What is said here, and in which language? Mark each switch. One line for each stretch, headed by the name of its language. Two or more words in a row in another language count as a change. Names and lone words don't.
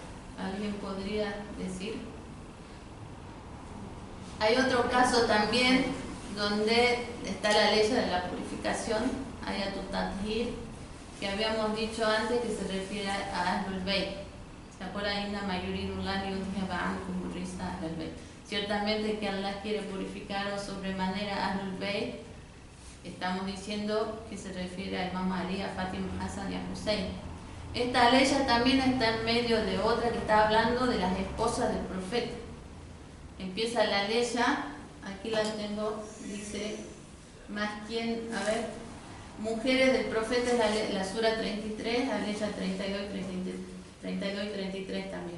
Spanish: ¿Alguien podría decir? Hay otro caso también donde está la ley de la purificación, Ayatut Tathir, que habíamos dicho antes que se refiere a Ahlul Bayt. ¿Se acuerdan?
Arabic: إنما يريد الله ليذهب عنكم الرجس أهل البيت.
Spanish: Ciertamente que Allah quiere purificar sobremanera a Ahlul Bayt. Estamos diciendo que se refiere a Imam Ali, a Fatima, Hassan y a Hussein. Esta ley también está en medio de otra que está hablando de las esposas del profeta. Empieza la ley, aquí la tengo, dice, más quien, a ver, mujeres del profeta es la sura 33, la ley 32 y 33 también.